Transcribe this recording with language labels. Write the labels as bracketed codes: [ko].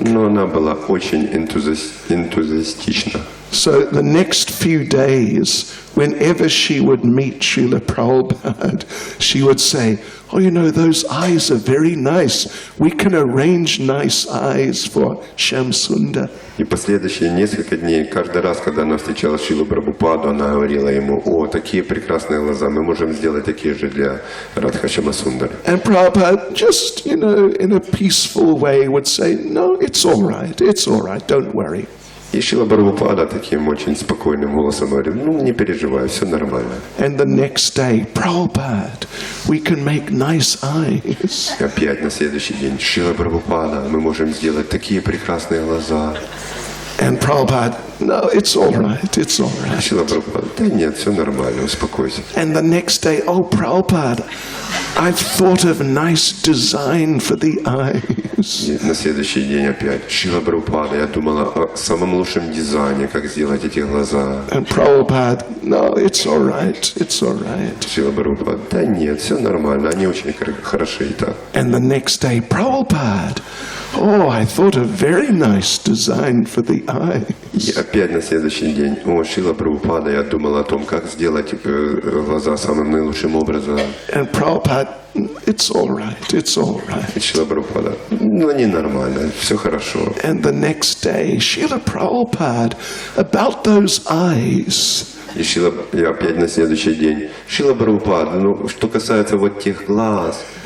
[ru] Но она была очень энтузиастична. [en] So the next few days, whenever she would meet Srila Prabhupada, she would say, oh, you know, those eyes are very nice. We can arrange nice eyes for Shamsundar. [ru] И последующие несколько дней, каждый раз, когда она встречала Шрилу Прабхупаду, она говорила ему, о, такие прекрасные глаза, мы можем сделать такие же для Радха-Шьямасундари. [en] And Prabhupada just, you know, in a peaceful way would say, no, it's all right, don't worry. [ru] И Шрила Прабхупада таким очень спокойным голосом говорит, ну, не переживай, все нормально. [en] And the next day, Prabhupada, we can make nice eyes. [ru] И опять на следующий день, Шрила Прабхупада, мы можем сделать такие прекрасные глаза. [en] And Prabhupada, no, it's all right, it's all right. [ru] Шрила Прабхупада, да нет, все нормально, успокойся. [en] And the next day, oh, Prabhupada, I've thought of a nice design for the eyes. [ru] И на следующий день опять, Шрила Прабхупада, я думала о самом лучшем дизайне, как сделать эти глаза. [en] And Prabhupada, no, it's all right, it's all right. [ru] Шрила Прабхупада, да нет, все нормально, они очень хороши и так. [en] And the next day, Prabhupada, oh, I thought a very nice design for the eyes. [ru] И опять на следующий день, о, Шрила Прабхупада, я думал о том, как сделать глаза самым наилучшим образом. [en] And Prabhupada, it's all right, it's all right. [ru] И Шрила Прабхупада, ну, они нормально, все хорошо. [en] And the next day, Srila Prabhupada, about those eyes. [ru] И опять на следующий день, Шрила Прабхупада, ну, что касается вот тех глаз.